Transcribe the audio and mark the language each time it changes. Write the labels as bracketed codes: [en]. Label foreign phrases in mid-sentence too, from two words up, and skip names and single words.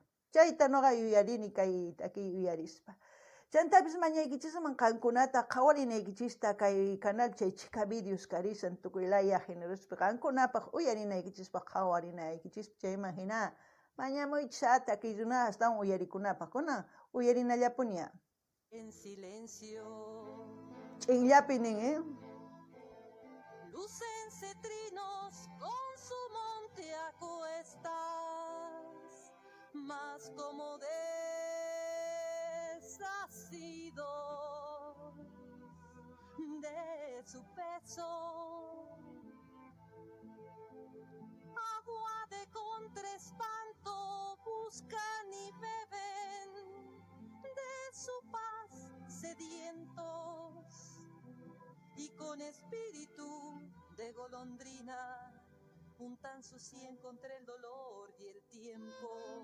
[qu] Chayta noqa yuyarini kay takiy uyarispa. Chantapis mañaykichisman qankunata qhawarinaykichista kay canal chay chika videos karisan tukuylaya generospi qankunapaq uyarinaykichispa qhawarinaykichis chayman hina mañamuychisa takiy runa astawan uyarikunapaq kunan uyarinallapuña. [es] En silencio. [qu] Ch'inllapi nin, [es] Lúcense trinos con su monte a cuestas, más como desasidos de su peso. Agua de contraespanto buscan y beben de su paz sedientos, y con espíritu de golondrina untan su sien contra el dolor y el tiempo.